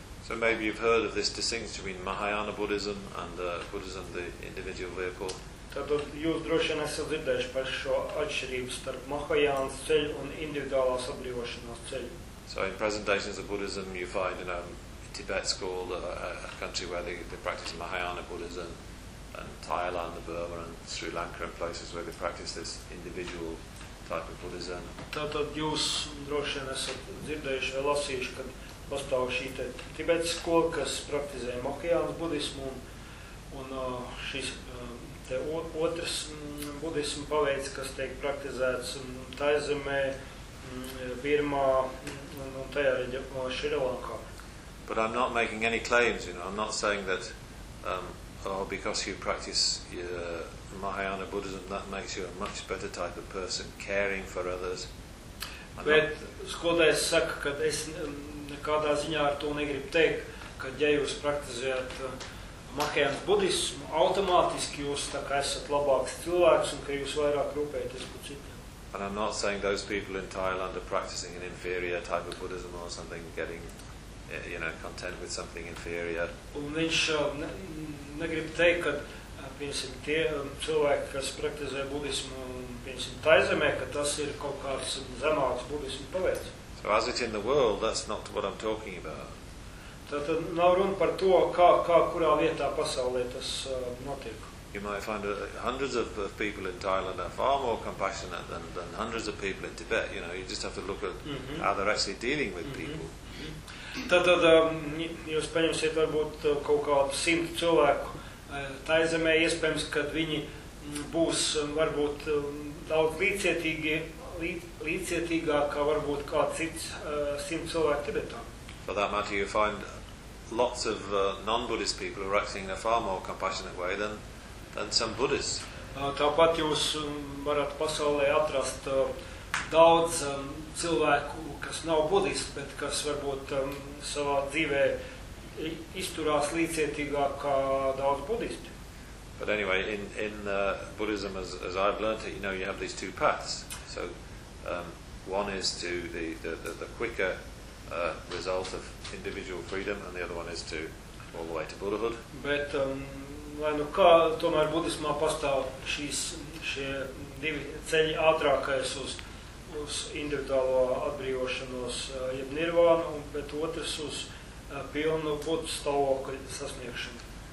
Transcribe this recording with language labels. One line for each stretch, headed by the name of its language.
English: So maybe you've heard of this distinction between Mahayana Buddhism and Buddhism, the individual vehicle.
Latvian: Tātad jūs droši vien esat dzirdējuši par šo atšķirību starp Mahajānas ceļu un individuālās atbrīvošanās ceļu.
English: So in presentations of Buddhism you find, you know, Tibet's called a country where they practice Mahayana Buddhism, and Thailand, the Burma and Sri Lanka and places where they practice this individual type of Buddhism.
Latvian: Tātad jūs droši vien esat dzirdējuši vai lasījuši, ka pastāv šī Tibet's skola, kas praktizē Mahajānas budismu, un šis Otrs budisma paveic, kas tiek praktizēts Taizemē, Birmā un tajā reģionā Šrilankā.
English: But I'm not making any claims, you know. I'm not saying that because you practice Mahayana Buddhism, that makes you a much better type of person, caring for others.
Latvian: Bet skolotājs saka, ka es nekādā ziņā ar to negribu teikt, ka, ja jūs praktizējat Mahayana Buddhismu, automātiski jūs tā kā esat labāks cilvēks un ka jūs vairāk rūpējaties par citiem.
English: And I'm not saying those people in Thailand are practicing an inferior type of Buddhism or something, getting, you know, content with something inferior.
Latvian: Un viņš negrib teikt, ka, piemēram, tie cilvēki, kas praktizē Buddhismu, piemēram, Taizemē, ka tas ir kaut kāds zemāks Buddhismu paveic.
English: So as it in the world, that's not what I'm talking about.
Latvian: Tad nav runa par to, kā kurā vietā pasaulē tas notiek.
English: You might find hundreds of people in Thailand are far more compassionate than hundreds of people in Tibet. You know, you just have to look at how they're actually dealing with people.
Latvian: Tad jūs paņemsiet varbūt kaut kādu simtu cilvēku Taizemē, iespējams, kad viņi būs varbūt daudz līdzcietīgākā varbūt kā cits simtu cilvēku Tibetā.
English: For that matter, you find lots of non-Buddhist people who are acting in a far more compassionate way than some Buddhists.
Latvian: Tāpat jūs varat pasaulē atrast daudz cilvēku, kas nav budisti, bet kas varbūt savā dzīvē izturās līdzcietīgāk kā daudz budisti.
English: But anyway, in Buddhism, as I've learned it, you know, you have these two paths. So one is to the quicker result of individual freedom, and the other one is to all the way to Buddhahood.
Latvian: Bet lai nu kā, tomēr budismā pastāv šie divi ceļi, ātrākais uz individuālo atbrīvošanos, jeb nirvānu, bet otrs uz pilnu Buddha stāvokļa sasniegšanu.